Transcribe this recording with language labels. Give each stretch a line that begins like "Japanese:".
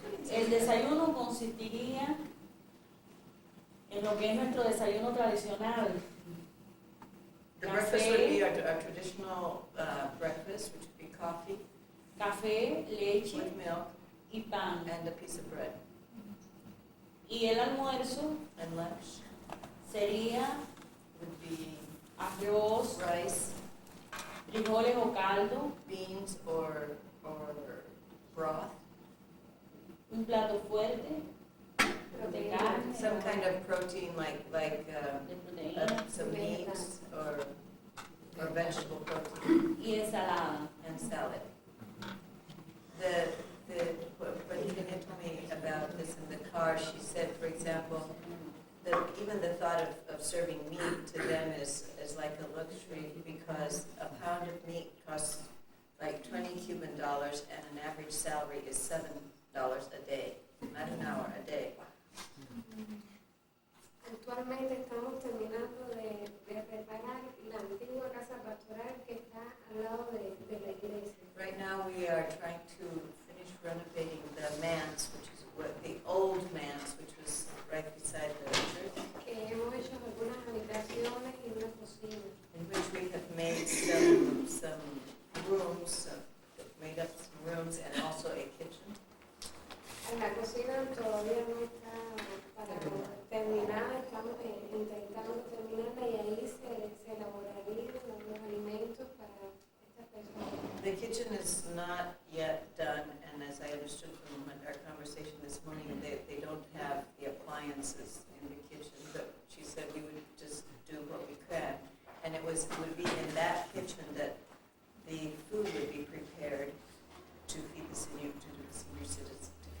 Spanish: El desayuno consistiría en lo que es nuestro desayuno tradicional.
English: The breakfast would be our traditional breakfast, which would be coffee
Spanish: Café, leche
English: with milk
Spanish: y pan.
English: and a piece of bread.
Spanish: Y el almuerzo
English: And lunch
Spanish: sería
English: would be
Spanish: arroz,
English: rice,
Spanish: frijoles o caldo,
English: beans, or broth,
Spanish: un plato fuerte de carne,
English: some kind of protein like
Spanish: de proteína
English: some meats or vegetable protein,
Spanish: y ensalada.
English: and salad. When Tina told me about this in the car, she said, for example, that even the thought of serving meat to them is like a luxury, because a pound of meat costs like 20 Cuban dollars, and an average salary is $7 a day, not an hour, a day.
Spanish: Actualmente estamos terminando de reparar la antigua casa pastoral que está al lado de la iglesia.
English: Right now we are trying to finish renovating the manse, which is the old manse, which was right beside the church,
Spanish: Que hemos hecho algunas habitaciones y una cocina.
English: in which we have made some rooms, made up some rooms, and also a kitchen.
Spanish: La cocina todavía no está para terminada, estamos intentando terminarla y ahí se elaborarían los alimentos para estas personas.
English: The kitchen is not yet done, and as I understood from our conversation this morning, they don't have the appliances in the kitchen, but she said we would just do what we could. And it would be in that kitchen that the food would be prepared to feed the senior citizens.